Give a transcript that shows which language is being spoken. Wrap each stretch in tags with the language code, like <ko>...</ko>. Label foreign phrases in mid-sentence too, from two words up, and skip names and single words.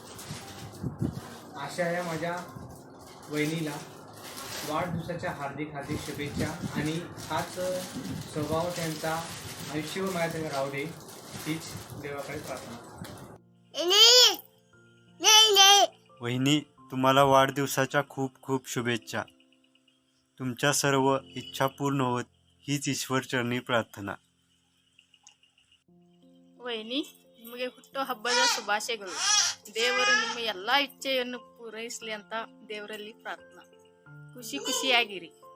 <mr>अशा या माझ्या वहिनीला वाढदिवसाच्या हार्दिक हार्दिक शुभेच्छा आणि हाच स्वभाव त्यांचा आयुष्यभर माझ्या राहू दे हीच देवाकडे प्रार्थना. वहिनी, तुम्हाला वाढदिवसाच्या खूप खूप शुभेच्छा. तुमच्या सर्व इच्छा पूर्ण होत हीच ईश्वरचरणी ಪ್ರಾರ್ಥನಾ.</mr> <kn>ವೈನಿ, ನಿಮಗೆ ಹುಟ್ಟು ಹಬ್ಬದ ಶುಭಾಶಯಗಳು. ದೇವರು ನಿಮ್ಮ ಎಲ್ಲ ಇಚ್ಛೆಯನ್ನು ಪೂರೈಸಲಿ ಅಂತ ದೇವರಲ್ಲಿ ಪ್ರಾರ್ಥನಾ. ಖುಷಿ ಖುಷಿಯಾಗಿರಿ.</kn>